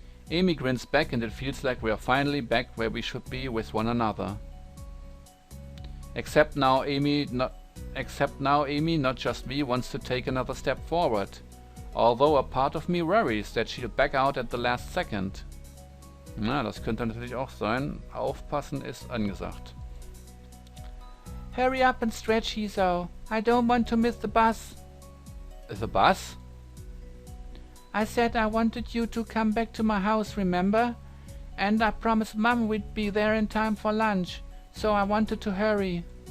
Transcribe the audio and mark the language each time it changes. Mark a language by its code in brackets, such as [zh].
[en] Amy grins back and it feels like we are finally back where we should be with one another. Except now Amy, not just me, wants to take another step forward. Although a part of me worries that she'll back out at the last second. [de] Na, das könnte natürlich auch sein. Aufpassen ist angesagt. [en] Hurry up and stretch, Hisao. I don't want to miss the bus. The bus? I said I wanted you to come back to my house, remember? And I promised Mum we'd be there in time for lunch, so I wanted to hurry.